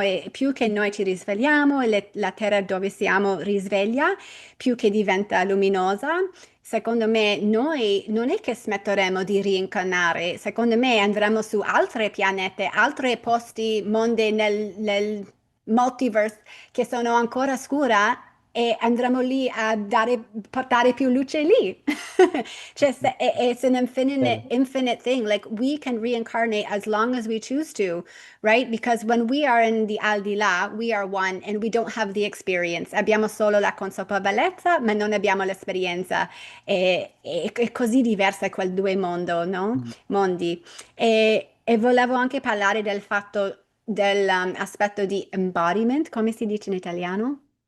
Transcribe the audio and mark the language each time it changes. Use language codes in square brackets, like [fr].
[it] E più che noi ci risvegliamo e la terra dove siamo risveglia, più che diventa luminosa, secondo me noi non è che smetteremo di reincarnare, secondo me andremo su altre pianete, altri posti, mondi nel multiverse che sono ancora scura e andremo lì a portare più luce lì. [en] Cioè, it's an [it] bello. [en] infinite thing. Like we can reincarnate as long as we choose to, right? Because when we are in the [it] al di là, [en] we are one and we don't have the experience. [it] Abbiamo solo la consapevolezza, ma non abbiamo l'esperienza. È così diversa quel due Mm. mondi. E volevo anche parlare del fatto dell'aspetto di embodiment, come si dice in italiano?